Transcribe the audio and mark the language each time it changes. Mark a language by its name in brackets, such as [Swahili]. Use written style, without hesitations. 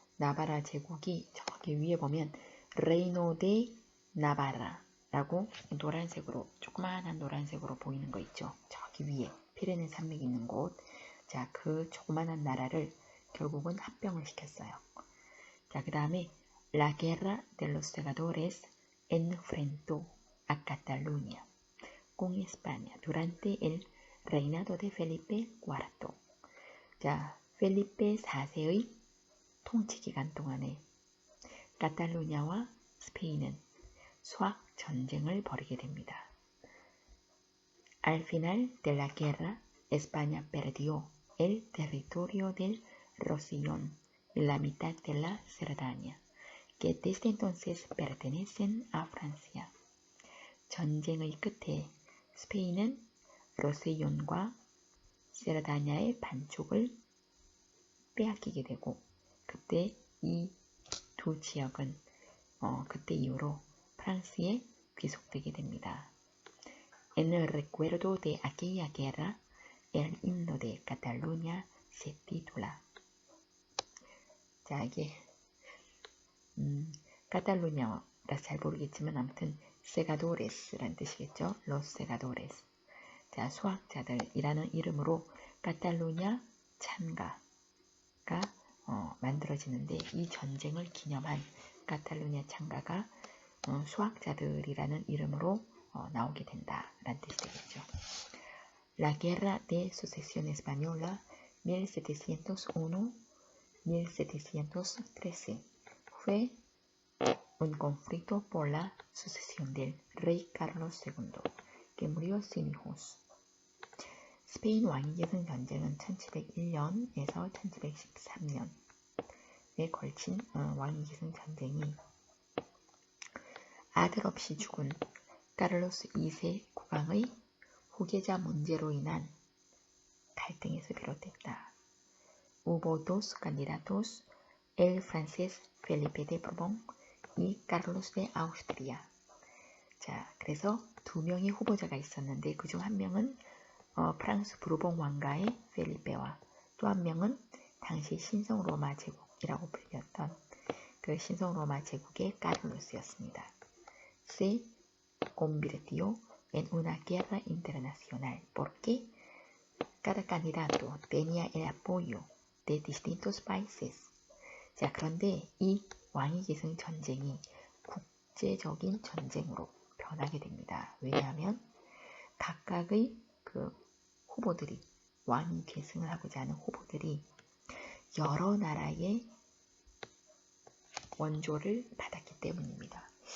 [Korean] 나바라 제국이 저기 위에 보면 레이노 데 나바라라고 노란색으로 조그마한 노란색으로 보이는 거 있죠. 저기 위에 피레네 산맥이 있는 곳. 자, 그 조그마한 나라를 결국은 합병을 시켰어요. 자, 그 다음에 [Spanish] La Guerra de los Segadores enfrentó a Cataluña con España durante el reinado de Felipe IV. [Korean] 자, 펠리페 4세의 통치 기간 동안에 카탈루냐와 스페인은 수학 전쟁을 벌이게 됩니다. [Spanish] Al final de la guerra, España perdió el territorio del Rosellón y la mitad de la Cerdaña, que desde entonces pertenecen a Francia. [Korean] 전쟁의 끝에 스페인은 로세용과 세르다냐의 반쪽을 빼앗기게 되고 그때 이 두 지역은 그때 이후로 프랑스에 귀속되게 됩니다. [Spanish] En el recuerdo de aquella guerra, el himno de Cataluña se titula. [Korean] 자, 이게 카탈루냐라서 잘 모르겠지만 아무튼 세가도레스라는 뜻이겠죠. [Spanish] Los Segadores. [Korean] 자, 수학자들이라는 이름으로 카탈루냐 찬가가 만들어지는데 이 전쟁을 기념한 카탈루냐 찬가가 수학자들이라는 이름으로 나오게 된다라는 뜻이 되겠죠. [Spanish] La Guerra de Sucesión Española 1701-1713 fue un conflicto por la sucesión del rey Carlos II, que murió sin hijos. [Korean] 스페인 왕위계승 전쟁은 1701년에서 1713년에 걸친 왕위계승 전쟁이 아들 없이 죽은 카를로스 2세 국왕의 후계자 문제로 인한 갈등에서 비롯됐다. [Spanish] Hubo dos candidatos, el francés Felipe de Bourbon y Carlos de Austria. [Korean] 자, 그래서 두 명의 후보자가 있었는데 그중 한 명은 프랑스 부르봉 왕가의 펠리페와 또 한 명은 당시 신성 로마 제국이라고 불렸던 그 신성 로마 제국의 카를로스였습니다. [Spanish] Se convirtió en una guerra internacional porque cada candidato tenía el apoyo de distintos países. [Korean] 자, 그런데 이 왕위계승 전쟁이 국제적인 전쟁으로 변하게 됩니다. 왜냐하면 각각의 그 후보들이 왕위 계승을 하고자 하는 후보들이 여러 나라의 원조를 받았기 때문입니다.